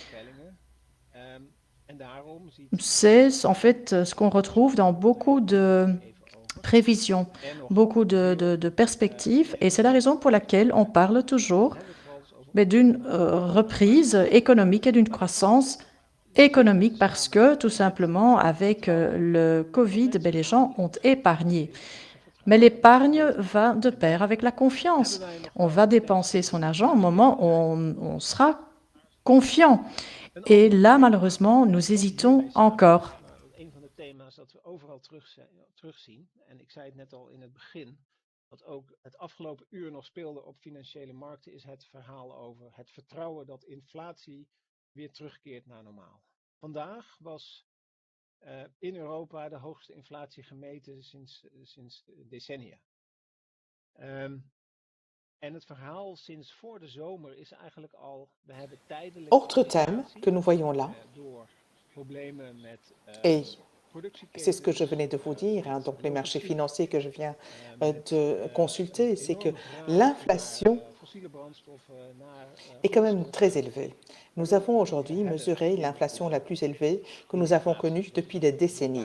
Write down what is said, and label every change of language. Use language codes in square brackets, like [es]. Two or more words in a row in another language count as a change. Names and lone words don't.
[fr] C'est en fait ce qu'on retrouve dans beaucoup de prévisions, beaucoup de perspectives, et c'est la raison pour laquelle on parle toujours d'une reprise économique et d'une croissance économique parce que, tout simplement, avec le Covid, les gens ont épargné. Mais l'épargne va de pair avec la confiance. On va dépenser son argent au moment où on sera confiant. Et là, malheureusement, nous hésitons encore. [nl] Wat ook het afgelopen uur nog speelde op financiële markten is het verhaal over het vertrouwen dat inflatie weer terugkeert naar normaal. Vandaag was in Europa de hoogste inflatie gemeten sinds decennia. En het verhaal sinds voor de zomer is eigenlijk al, we hebben tijdelijk [fr] Autre thème que nous voyons là, [nl] door problemen met [fr] et [nl] productieketens. [fr] c'est ce que je venais de vous dire, hein, donc les marchés financiers que je viens de consulter, c'est que l'inflation est quand même très élevée. Nous avons aujourd'hui mesuré l'inflation la plus élevée que nous avons connue depuis des décennies.